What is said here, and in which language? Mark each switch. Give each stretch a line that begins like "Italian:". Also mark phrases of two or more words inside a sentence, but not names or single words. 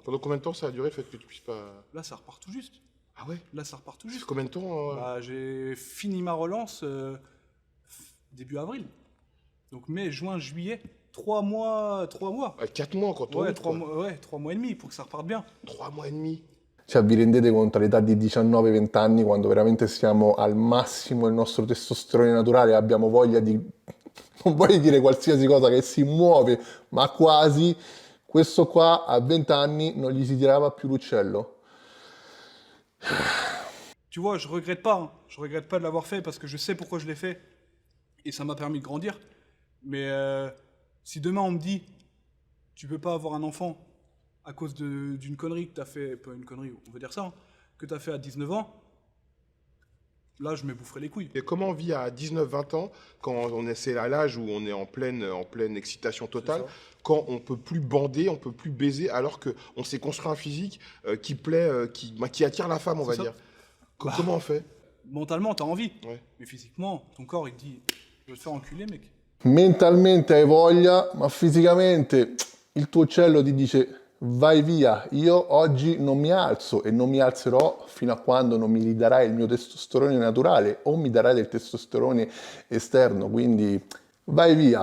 French: Pendant combien de temps ça a duré le fait que tu puisses pas... Là, ça repart tout juste. Ah ouais? Là, ça repart tout C'est juste. combien de temps Bah, j'ai fini ma relance début avril. Donc mai, juin, juillet, 3 mois. 4 mois quand on Ouais, route, 3 quoi. mois, ouais, 3 mois et demi pour que ça reparte bien. 3 mois et demi.
Italian: Cioè, vi rendete conto all'età di 19-20 anni, quando veramente siamo al massimo del nostro testosterone naturale, abbiamo voglia di, non voglio dire qualsiasi cosa che si muove, ma quasi, questo qua a 20 anni non gli si tirava più l'uccello.
French: Tu vois, je regrette pas. Hein. Je regrette pas de l'avoir fait parce que je sais pourquoi je l'ai fait. Et ça m'a permis de grandir. Mais si demain on me dit, tu peux pas avoir un enfant à cause d'une connerie que tu as fait, pas une connerie, on va dire ça, hein, que tu as fait à 19 ans, là je me boufferai les couilles. Et comment on vit à 19-20 ans, quand c'est à l'âge où on est en pleine excitation totale, C'est ça. quand on peut plus bander, on peut plus baiser, alors qu'on s'est construit un physique qui plaît, qui attire la femme, on va C'est ça. dire. Bah. Comment on fait? Mentalement, t'as envie. Ouais. Mais physiquement, ton corps il te dit, je vais te faire enculer, mec.
Italian: Mentalmente hai voglia, ma fisicamente il tuo uccello ti dice vai via, io oggi non mi alzo e non mi alzerò fino a quando non mi ridarai il mio testosterone naturale o mi darai del testosterone esterno, quindi vai via.